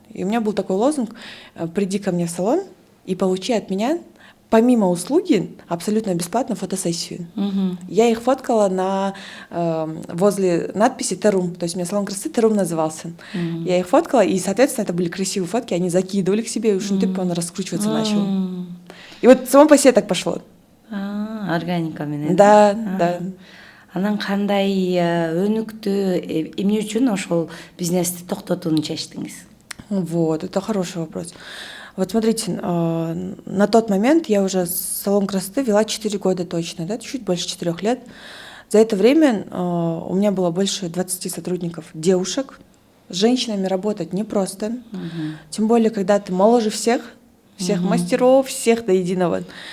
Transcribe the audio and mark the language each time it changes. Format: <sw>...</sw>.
<ru>И у меня был такой лозунг: приди ко мне в салон и получи от меня, помимо услуги, абсолютно бесплатно фотосессию. Я их фоткала возле надписи «Терум». То есть у меня салон красоты «Терум» назывался. Я их фоткала, и, соответственно, это были красивые фотки, они закидывали к себе, и уж он раскручиваться начал. И вот само по себе так пошло.</ru> <ky>Органика менен.</ky> <ru>Да.</ru> <ky>Анан кандай өнүктү, эмне үчүн ошол бизнести токтотууну чечтиңиз?</ky> <ru>Вот, это хороший вопрос. Вот смотрите, на тот момент я уже салон красоты вела 4 года точно, да, чуть больше 4 лет. За это время у меня было больше 20 сотрудников, девушек. С женщинами работать непросто, тем более, когда ты моложе всех мастеров, всех до единого.</ru>